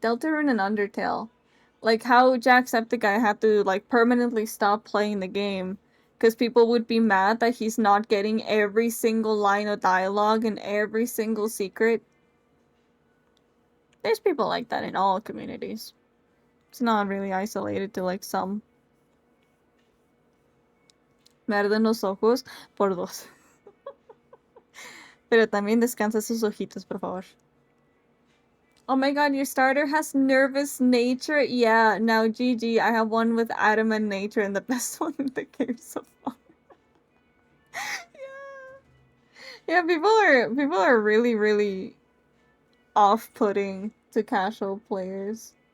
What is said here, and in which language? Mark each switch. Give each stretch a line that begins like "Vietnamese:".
English: Deltarune and Undertale. Like how Jacksepticeye had to like permanently stop playing the game because people would be mad that he's not getting every single line of dialogue and every single secret. There's people like that in all communities. It's not really isolated to like some.
Spanish: Me arden los ojos por dos. Pero también descansa sus ojitos, por favor.
English: Oh my god, your starter has nervous nature? Yeah, now GG, I have one with adamant nature and the best one in the game so far. Yeah. Yeah, people are really, really off-putting to casual players.